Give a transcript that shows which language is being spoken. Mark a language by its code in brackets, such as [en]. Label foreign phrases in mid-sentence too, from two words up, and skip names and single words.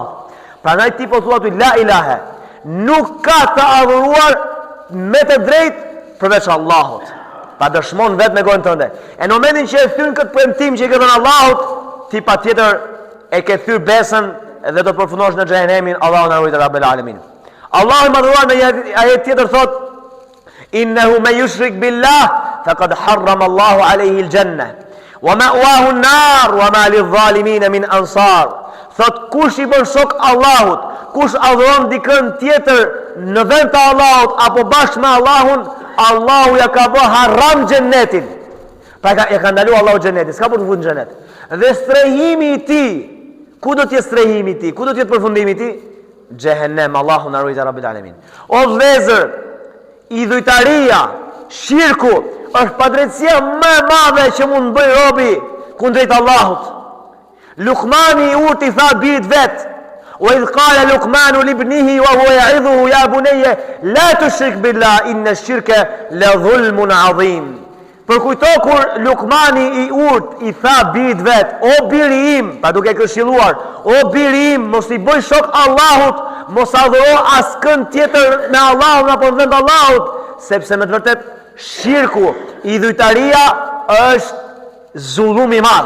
[sq] Prandaj ti po thua ti [ar] لا إله, [sq] nuk ka të adhuruar me të drejtë përveç Allahut. Pa dëshmon vetë me gojën tënde. E në momentin që e thyn këtë premtim që i ke dhënë Allahut, ti patjetër e ke thyr besën dhe do të përfundosh në xhenemin. Allahu na ruaj [ar] رب العالمين. [sq] Allahu i madhruar në ajet tjetër thot: [ar] "إنه من يشرك بالله فقد حرم الله عليه الجنة ومأواه النار وما للظالمين من أنصار." [sq] Thot kush i bën shok Allahut, kush adhuron dikën tjetër në vend të Allahut apo bashkë me Allahun, Allahu ja ka bë haram xhenetin. Pra ja ka ndaluar Allahu xhenetin, s'ka për të futur në xhenet. Dhe strehimi i tij, ku do të jetë strehimi i tij? Ku do të jetë përfundimi i tij? Xhehenem. Allahu na ruaj [ar] رب العالمين. [sq] O vëllezër, idhujtaria, shirku është padrejtësia më e madhe që mund bëj robi kundrejt Allahut. Luqmani i urti tha birit vet: [ar] "وإذ قال لقمان لابنه وهو يعظه يا بني لا تشرك بالله إن الشرك لظلم عظيم." [sq] Për kujto kur Luqmani i urt i tha birit vet: "O biri im", pa duke këshilluar, "O biri im, mos i bëj shok Allahut, mos adhuro askën tjetër me Allahun apo në vend Allahut, sepse me të vërtet shirku, idhujtaria është zullum i madh."